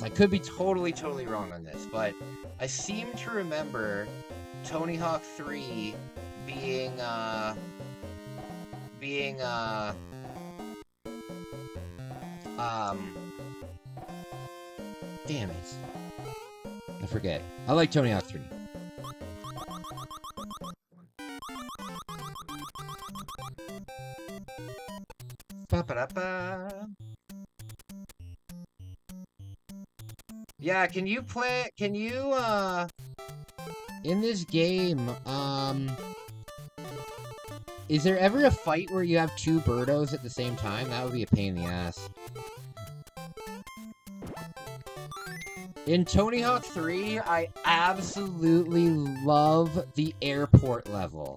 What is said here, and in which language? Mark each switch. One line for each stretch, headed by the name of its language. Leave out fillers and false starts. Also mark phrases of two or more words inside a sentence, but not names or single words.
English: I could be totally, totally wrong on this, but I seem to remember Tony Hawk 3 being, damn it. I forget. I like Tony Hawk 3. Ba-ba-da-ba. Yeah, can you in this game, is there ever a fight where you have two Birdos at the same time? That would be a pain in the ass. In Tony Hawk 3, I absolutely love the airport level.